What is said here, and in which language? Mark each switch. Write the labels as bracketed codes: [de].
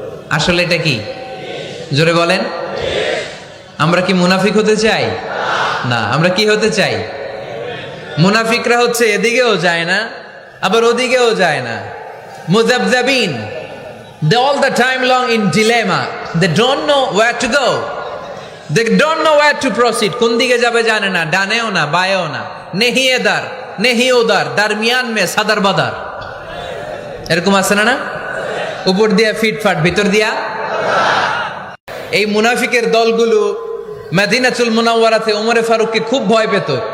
[bn] আসলে এটা কি? জোরে বলেন। আমরা কি মুনাফিক হতে চাই? না। আমরা কি হতে চাই? মুনাফিকরা হচ্ছে এদিকেও যায় না আবার ওদিকেও যায় না, মুযাবযাবিন। [en] They all the time long in dilemma. They don't know where to go. They don't know where to proceed. [bn] কোন দিকে যাবে জানে না, ডানেও না বায়েও না। [hi] নেহি এদার নেহি ওদার, দারমিয়ান মে সাদার বাদার। [bn] এরকম আছে না? না, উপর দিয়া ফিটফাট, ভিতর দিয়া। এই মুনাফিকের দলগুলো মদিনাতুল মুনাওয়ারাতে ওমরে ফারুককে খুব ভয় পেত।